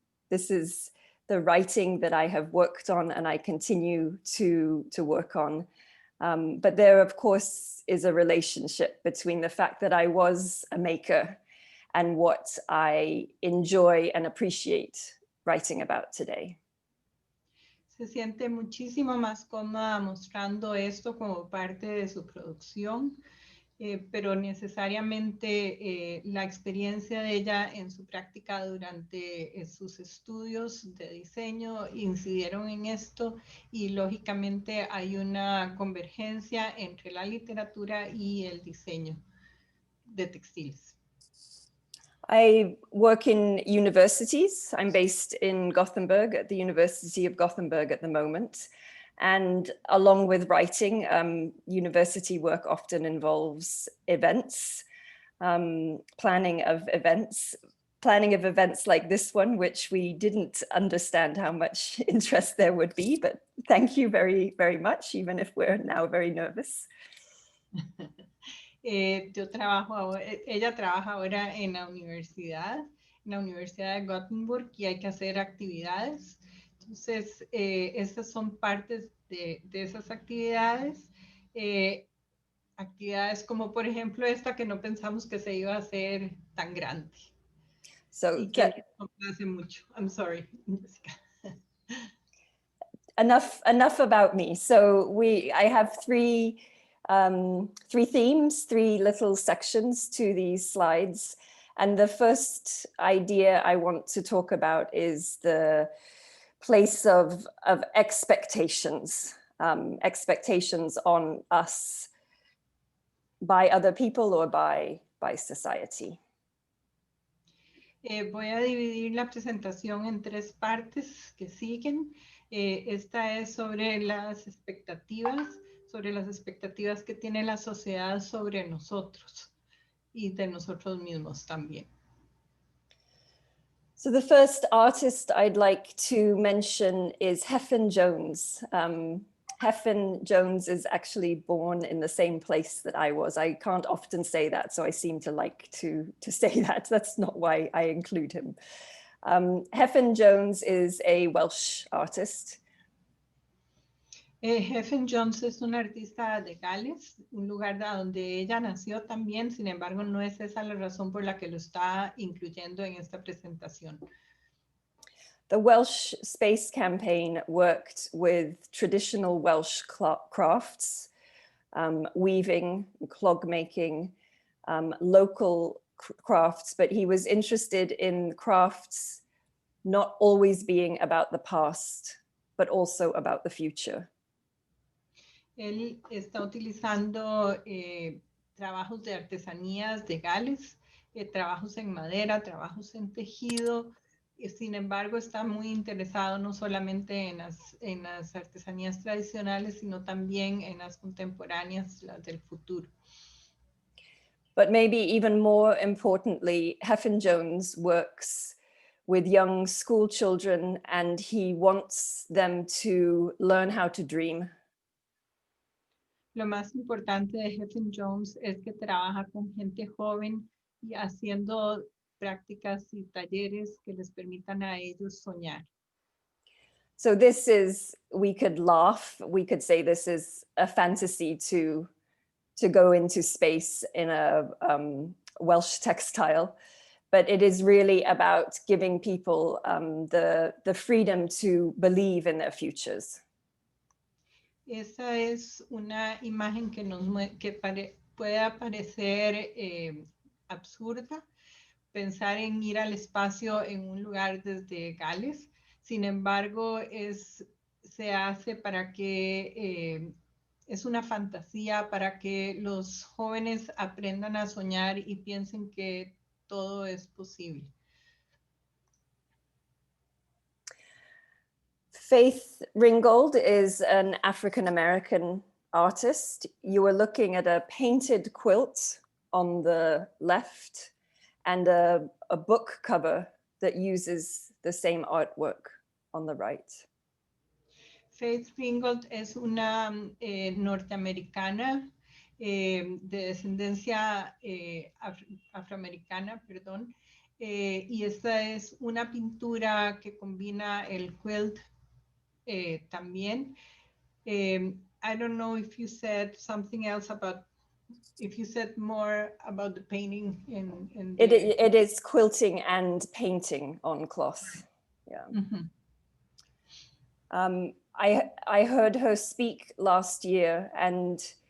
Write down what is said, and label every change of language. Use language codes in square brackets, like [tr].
[en] This is the writing that I have worked on and I continue to work on. But there, of course, is a relationship between the fact that I was a maker and what I enjoy and appreciate writing about today. [es] Se siente muchísimo más cómoda mostrando esto como parte de su producción. pero necesariamente la experiencia de ella en su práctica durante sus estudios de diseño incidieron en esto y lógicamente hay una convergencia entre la literatura y el diseño de textiles. [en] I work in universities. I'm based in Gothenburg at the University of Gothenburg at the moment. And along with writing, university work often involves events, planning of events like this one, which we didn't understand how much interest there would be, but thank you very, very much, even if we're now very nervous. [es] Ella trabaja ahora en la Universidad de Gothenburg y hay que hacer actividades. Entonces, estas son partes de esas actividades. Actividades como, por ejemplo, esta que no pensamos que se iba a hacer tan grande. [en] So [es] y que no hace mucho. [en] I'm sorry, Jessica. Enough about me. So I have three themes, three little sections to these slides. And the first idea I want to talk about is the place of expectations, expectations on us by other people or by society. [es] Voy a dividir la presentación en tres partes que siguen. Esta es sobre las expectativas que tiene la sociedad sobre nosotros y de nosotros mismos también. [en] So the first artist I'd like to mention is Hefin Jones. Hefin Jones is actually born in the same place that I was. I can't often say that, so I seem to like to say that. That's not why I include him. Hefin Jones is a Welsh artist. [es] Hefin Jones es una artista de Gales, un lugar donde ella nació también, sin embargo no es esa la razón por la que lo está incluyendo en esta presentación. [en] The Welsh Space Campaign worked with traditional Welsh crafts, weaving, clog making, local crafts, but he was interested in crafts not always being about the past, but also about the future. [es] Él está utilizando trabajos de artesanías de Gales, trabajos en madera, trabajos en tejido. Sin embargo, está muy interesado no solamente en las artesanías tradicionales, sino también en las contemporáneas, las del futuro. [en] But maybe even more importantly, Hefin Jones works with young school children and he wants them to learn how to dream. [es] Lo más importante de Hefin Jones es que trabaja con gente joven y haciendo prácticas y talleres que les permitan a ellos soñar. [en] So this is, we could laugh, we could say this is a fantasy to go into space in a Welsh textile, but it is really about giving people the freedom to believe in their futures. [es] Esa es una imagen que puede parecer absurda, pensar en ir al espacio en un lugar desde Gales. Sin embargo, se hace para que es una fantasía para que los jóvenes aprendan a soñar y piensen que todo es posible. [en] Faith Ringgold is an African-American artist. You are looking at a painted quilt on the left and a book cover that uses the same artwork on the right. [es] Faith Ringgold es una norteamericana de descendencia afroamericana, perdón, y esta es una pintura que combina el quilt también. [en] I don't know if you said something else about, if you said more about the painting in It is quilting and painting on cloth. Yeah. Mm-hmm. I heard her speak last year and